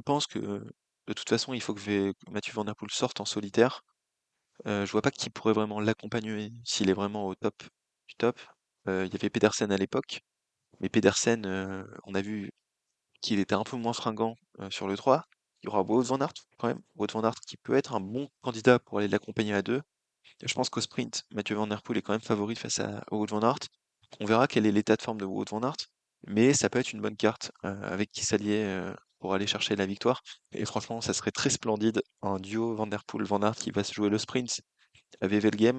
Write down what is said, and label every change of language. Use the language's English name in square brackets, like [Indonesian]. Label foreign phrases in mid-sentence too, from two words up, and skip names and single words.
[French] Donc, je pense que De toute façon, il faut que Mathieu Van Der Poel sorte en solitaire. Je vois pas qui pourrait vraiment l'accompagner s'il est vraiment au top du top. Il y avait Pedersen à l'époque, mais Pedersen, on a vu qu'il était un peu moins fringant sur le 3. Il y aura Wout van Aert quand même. Wout van Aert qui peut être un bon candidat pour aller l'accompagner à deux. Je pense qu'au sprint, Mathieu Van Der Poel est quand même favori face à Wout van Aert. On verra quel est l'état de forme de Wout van Aert, mais ça peut être une bonne carte avec qui s'allier pour aller chercher la victoire. Et franchement, ça serait très splendide, un duo Van Der Poel-Van Aert qui va se jouer le sprint à Wevelgem.